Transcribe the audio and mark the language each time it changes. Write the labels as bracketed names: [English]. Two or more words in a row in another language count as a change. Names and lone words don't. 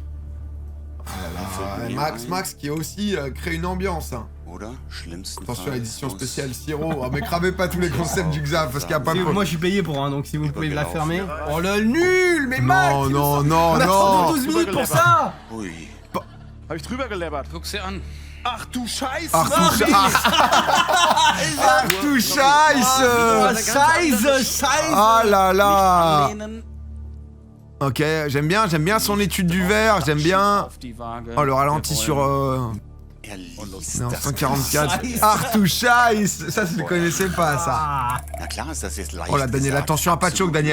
[French] Ah là là, Max qui a aussi créé une ambiance. Hein. Attention à l'édition spéciale Siro. Oh, mais cramez pas tous les concepts du Xav parce qu'il n'y a pas de... Moi je suis payé pour un, donc si vous pouvez la fermer. Oh le nul, mais Max. Non, non, On non, a non. 12 minutes pour ça. [German] Hab ich drüber gelebbert. Guck sie an. Ach du Scheiße! Arthur Scheiße. Scheiße. [French] Ah là là. Ok, j'aime bien son étude du verre, j'aime bien. Oh, le ralenti sur Non, 144. Artouchaïs. Ça, je ne connaissais pas, ça. Oh là, Daniel, attention à pas de choc, Daniel.